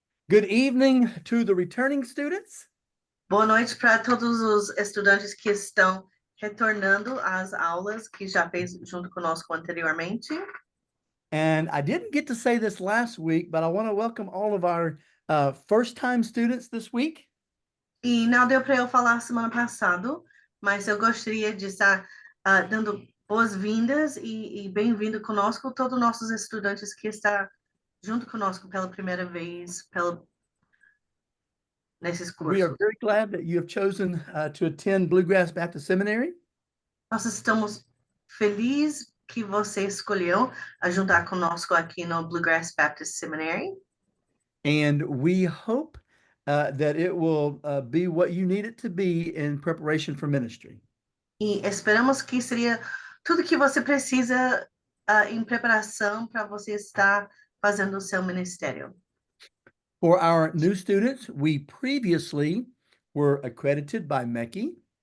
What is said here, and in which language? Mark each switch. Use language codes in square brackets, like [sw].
[en] Good evening to the returning students. [pt] Boa noite para todos os estudantes que estão retornando às aulas que já fez junto conosco anteriormente. [en] And I didn't get to say this last week, but I want to welcome all of our first-time students this week. [pt] E não deu para eu falar semana passada, mas eu gostaria de estar dando boas-vindas e bem-vindo conosco todos os nossos estudantes que estão junto conosco pela primeira vez nesses [en] We are [pt] cursos. [en] very glad that you have chosen to attend Bluegrass Baptist Seminary. [pt] Nós estamos felizes que você escolheu ajudar conosco aqui no Bluegrass Baptist Seminary. [en] And we hope that it will be what you need it to be in preparation for ministry. [pt] E esperamos que seria tudo que você precisa em preparação para você estar fazendo o seu ministério. [en] For our new students, we previously were accredited by MECI.